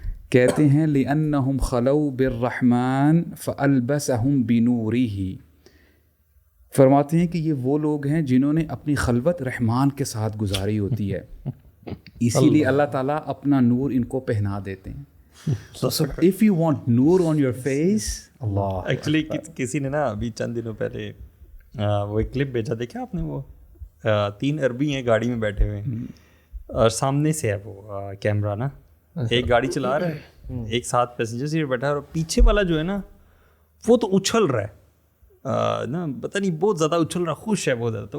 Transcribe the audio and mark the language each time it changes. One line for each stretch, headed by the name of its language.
Urdu: کہتے ہیں
Arabic: لأنہم خلوا بالرحمن فألبسہم بنورہ،
Urdu: فرماتے ہیں کہ یہ وہ لوگ ہیں جنہوں نے اپنی خلوت رحمان کے ساتھ گزاری ہوتی ہے، اسی لیے اللہ تعالیٰ اپنا نور ان کو پہنا دیتے ہیں.
English: So if you want noor on your face، Allah
Urdu: actually کسی نے نا ابھی چند دنوں پہلے وہ ایک کلپ بھیجا، دیکھا آپ نے؟ وہ 3 عربی ہیں گاڑی میں بیٹھے ہوئے ہیں اور سامنے سے ہے وہ کیمرہ نا، ایک گاڑی چلا رہا ہے، ایک ساتھ پیسنجر سیٹ بیٹھا ہے، اور پیچھے والا جو ہے نا وہ تو اچھل رہا ہے نا، پتہ نہیں بہت زیادہ اچھل رہا، خوش ہے بہت زیادہ.